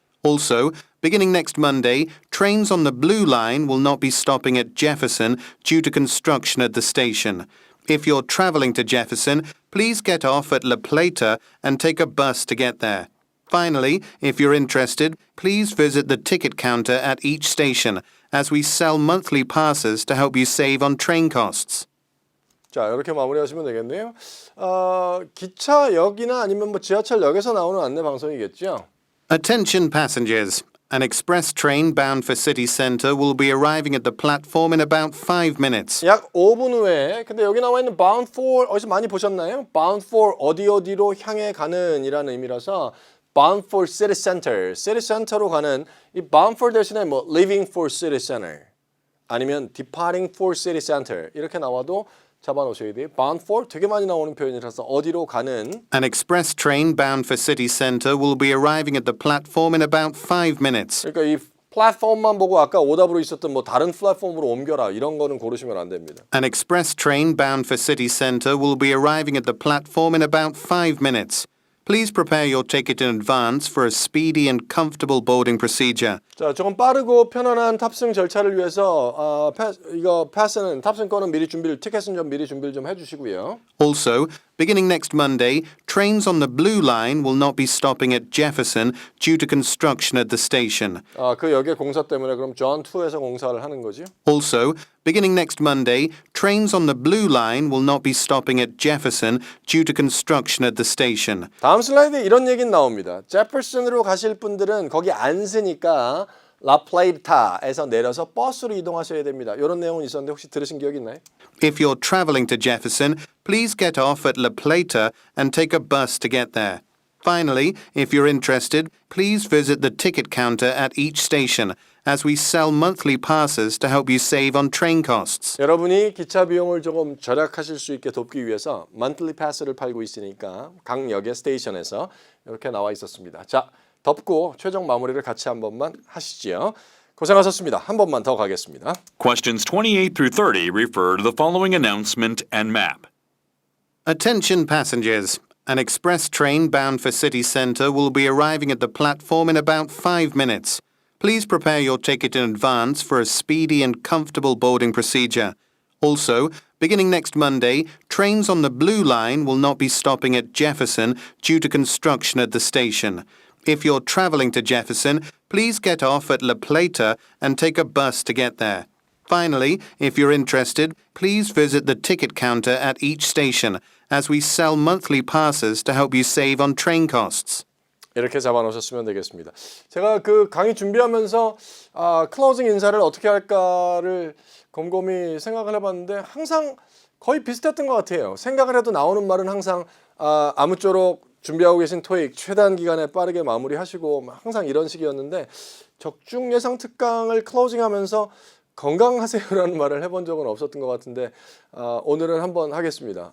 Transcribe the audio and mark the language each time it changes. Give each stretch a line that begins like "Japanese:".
English: Also, beginning next Monday, trains on the Blue Line will not be stopping at Jefferson due to construction at the station. If you're travelling to Jefferson, please get off at La Plata and take a bus to get there. Finally, if you're interested, please visit the ticket counter at each station, as we sell monthly passes to help you save on train costs.
Korean: 자, 이렇게 마무리하시면 되겠네요. 기차역이나 아니면 뭐 지하철역에서 나오는 안내 방송이겠죠?
English: Attention passengers. An express train bound for city centre will be arriving at the platform in about 5 minutes.
Korean: 약 5분 후에 근데 여기 나와 있는 bound for 어디서 많이 보셨나요? bound for 어디로 향해 가는 이라는 의미라서
English: bound for city center,
Korean: city center로 가는 이 bound for 대신에 뭐
English: leaving for city center
Korean: 아니면
English: departing for city center
Korean: 이렇게 나와도 잡아놓으셔야 돼요. bound for 되게 많이 나오는 표현이라서 어디로 가는
English: An express train bound for city centre will be arriving at the platform in about 5 minutes.
Korean: 그러니까 이 플랫폼만 보고 아까 오답으로 있었던 뭐 다른 플랫폼으로 옮겨라 이런 거는 고르시면 안 됩니다.
English: An express train bound for city centre will be arriving at the platform in about 5 minutes. Please prepare your ticket in advance for a speedy and comfortable boarding procedure.
Korean: 자, 조금 빠르고 편안한 탑승 절차를 위해서 패스는 탑승권은 미리 티켓은 좀 미리 준비를 좀 해주시고요.
English: Also, beginning next Monday, trains on the Blue Line will not be stopping at Jefferson due to construction at the station.
Korean: 그 역의 공사 때문에 그럼 존 2에서 공사를 하는 거죠.
English: Also, beginning next Monday, trains on the Blue Line will not be stopping at Jefferson due to construction at the station.
Korean: 다음 슬라이드에 이런 얘기는 나옵니다. 제퍼슨으로 가실 분들은 거기 안 쓰니까 라플레이타에서 내려서 버스로 이동하셔야 됩니다. 이런 내용은 있었는데 혹시 들으신 기억이 있나요?
English: If you're traveling to Jefferson, please get off at La Plata and take a bus to get there. Finally, if you're interested, please visit the ticket counter at each station, as we sell monthly passes to help you save on train costs.
Korean: 여러분이 기차 비용을 조금 절약하실 수 있게 돕기 위해서 monthly pass를 팔고 있으니까 각 역의 스테이션에서 이렇게 나와 있었습니다. 자, 덮고 최종 마무리를 같이 한 번만 하시지요. 고생하셨습니다. 한 번만 더 가겠습니다.
English: Questions 28 through 30 refer to the following announcement and map. Attention passengers. An express train bound for city centre will be arriving at the platform in about 5 minutes. Please prepare your ticket in advance for a speedy and comfortable boarding procedure. Also, Beginning next Monday, trains on the Blue Line will not be stopping at Jefferson due to construction at the station. If you're travelling to Jefferson, please get off at La Plata and take a bus to get there. Finally, if you're interested, please visit the ticket counter at each station, as we sell monthly passes to help you save on train costs.
Korean: 이렇게 잡아놓으셨으면 되겠습니다. 제가 그 강의 준비하면서 클로징 인사를 어떻게 할까를 곰곰이 생각을 해봤는데 항상 거의 비슷했던 것 같아요. 생각을 해도 나오는 말은 항상 아무쪼록 준비하고 계신 토익 최단 기간에 빠르게 마무리하시고 항상 이런 식이었는데 적중 예상 특강을 클로징하면서 건강하세요라는 말을 해본 적은 없었던 것 같은데 오늘은 한번 하겠습니다.